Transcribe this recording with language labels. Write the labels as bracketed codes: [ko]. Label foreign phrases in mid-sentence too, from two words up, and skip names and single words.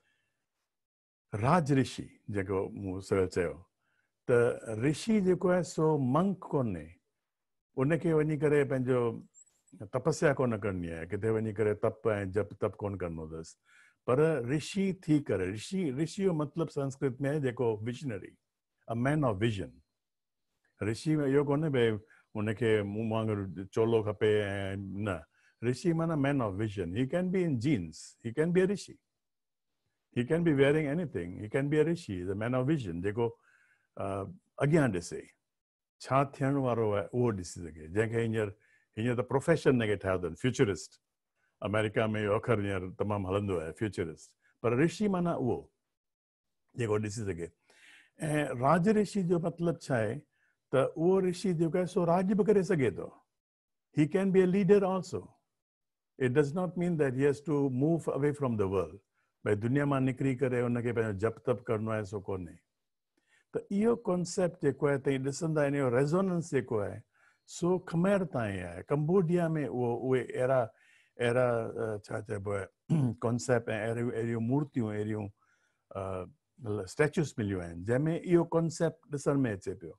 [sd] राज ऋषि जेको मूं सवेल चयो, त ऋषि जेको आहे सो मंक कोन्हे, उनखे वञी करे पंहिंजो तपस्या कोन करणी आहे, किथे वञी करे तप ऐं जप तप कोन करिणो अथसि, पर ऋषि थी करे, ऋषि जो मतिलबु संस्कृत में आहे जेको विजनरी, [en] a man of vision. [sd] ऋषि में इहो कोन्हे भई उनखे मूं वांगुरु चोलो खपे ऐं न, ऋषि माना [en] man of vision. He can be in jeans, he can be a Rishi, he can be wearing anything, he can be a Rishi, the man of vision, [sd] जेको अॻियां ॾिसे छा थियण वारो आहे उहो ॾिसी सघे, जंहिंखे हींअर त प्रोफेशन हिनखे ठाहियो अथनि फ्यूचरिस्ट। अमेरिका में इहो अखर हींअर तमामु हलंदो आहे फ्यूचरिस्ट, पर ऋषि माना उहो जेको ॾिसी सघे। ऐं राज ऋषि जो मतिलबु छा आहे त उहो ऋषि जेको आहे सो राज बि करे सघे थो। [en] He can be a leader also. It does not mean that he has to move away from the world, [sd] भई दुनिया मां निकिरी करे हुनखे पंहिंजो जप तप करिणो आहे सो कोन्हे। त इहो कॉन्सेप्ट जेको आहे तव्हां ॾिसंदा आहिनि, इहो रेज़ोनेंस जेको आहे सो खमेर ताईं आहे। कंबोडिया में उहे अहिड़ा छा चइबो आहे कॉन्सेप्ट ऐं अहिड़ियूं मूर्तियूं, अहिड़ियूं स्टैचूस मिलियूं आहिनि जंहिंमें इहो कॉन्सेप्ट ॾिसण में अचे पियो।